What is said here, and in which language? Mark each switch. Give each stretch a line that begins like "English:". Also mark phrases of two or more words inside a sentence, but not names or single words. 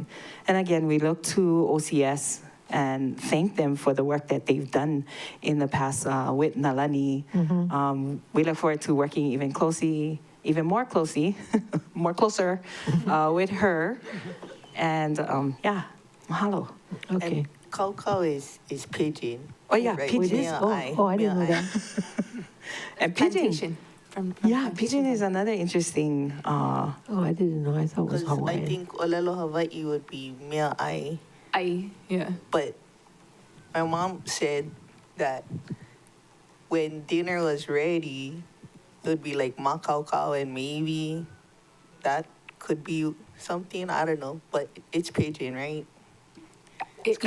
English: And again, we look to OCS and thank them for the work that they've done in the past with Nalani. We look forward to working even more closer with her. And mahalo. Okay. And kau kau is Pidgin. Oh yeah, right? Pidgin. I didn't know that. And Pidgin. Plantation. From Pidgin is another interesting. I didn't know. I thought it was Because I Hawaiian. think
Hawaiian: Olelo Hawaii
English: would be
Hawaiian: mea ai.
English: Yeah. But my mom said that when dinner was ready, it would be like makau and maybe that could be something. I don't know, but it's Pidgin, right? It's kinda